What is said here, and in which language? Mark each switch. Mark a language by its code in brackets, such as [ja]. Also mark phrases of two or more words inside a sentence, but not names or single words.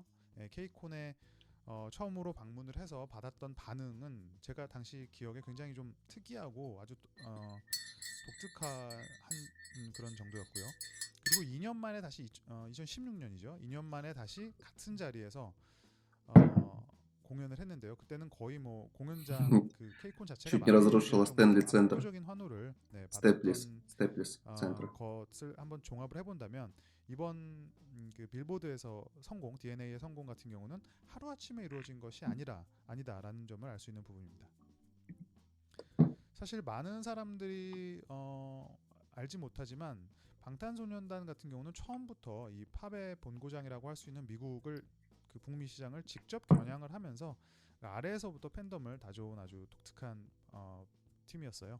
[ko] 네, K콘에 처음으로 방문을 해서 받았던 반응은 제가 당시 기억에 굉장히 좀 특이하고 아주 독특한 그런 정도였고요. 그리고 2년 만에 다시 2016년이죠. 2년 만에 다시 같은 자리에서 공연을 했는데요. 그때는 거의 뭐 공연장 그 케이콘 자체가 [ru] Чуть не [ko] 마비될 [ru] разрушила [ko] 정도로 [ru] Стэнли центр. [ko] 압도적인 환호를 네, [ru] Степлис. [ko] 받았던 [ru] Степлис центр. [ko] 것을 한번 종합을 해본다면 이번 그 빌보드에서 성공, DNA의 성공 같은 경우는 하루 아침에 이루어진 것이 아니다라는 점을 알 수 있는 부분입니다. 사실 많은 사람들이 알지 못하지만 방탄소년단 같은 경우는 처음부터 이 팝의 본고장이라고 할 수 있는 미국을 그 북미 시장을 직접 겨냥을 하면서 아래에서부터 팬덤을 다져온 아주 독특한 팀이었어요.